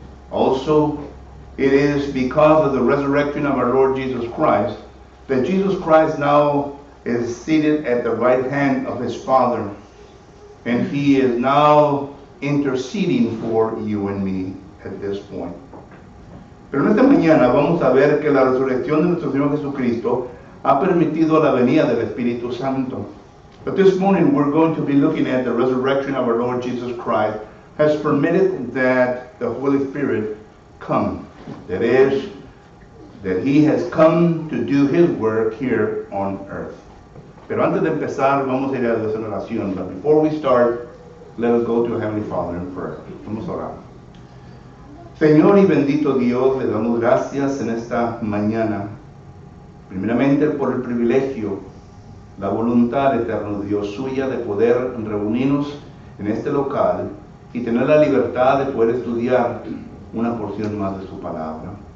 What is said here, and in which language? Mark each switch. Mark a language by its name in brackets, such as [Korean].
[English] Also, it is because of the resurrection of our Lord Jesus Christ that Jesus Christ now is seated at the right hand of His Father, and He is now interceding for you and me at this point. [Spanish] Pero en esta mañana vamos a ver que la resurrección de nuestro Señor Jesucristo ha permitido la venida del Espíritu Santo. [English] But this morning we're going to be looking at the resurrection of our Lord Jesus Christ has permitted that the Holy Spirit come. That is, that He has come to do His work here on earth. [Spanish] Pero antes de empezar, vamos a ir a la oración. [English] But before we start, let us go to Heavenly Father in prayer. [Spanish] Vamos a orar. Señor y bendito Dios, le damos gracias en esta mañana, primeramente por el privilegio la voluntad, eterno Dios, suya de poder reunirnos en este local y tener la libertad de poder estudiar una porción más de su palabra.